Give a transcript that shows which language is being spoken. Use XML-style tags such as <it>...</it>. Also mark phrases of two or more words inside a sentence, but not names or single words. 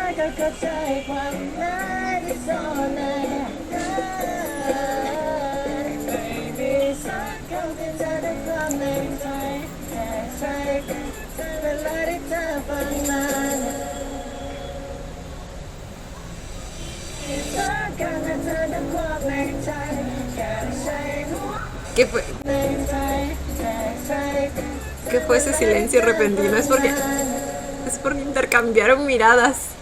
<th>เข้าใจความหมายที่ซ่อนในไม่มีสักคำที่จะได้ความในใจแค่ใช้เวลาที่เธอฟังมัน</th> <es>¿Qué fue? ¿Qué fue ese silencio repentino? Es porque intercambiaron miradas.</es>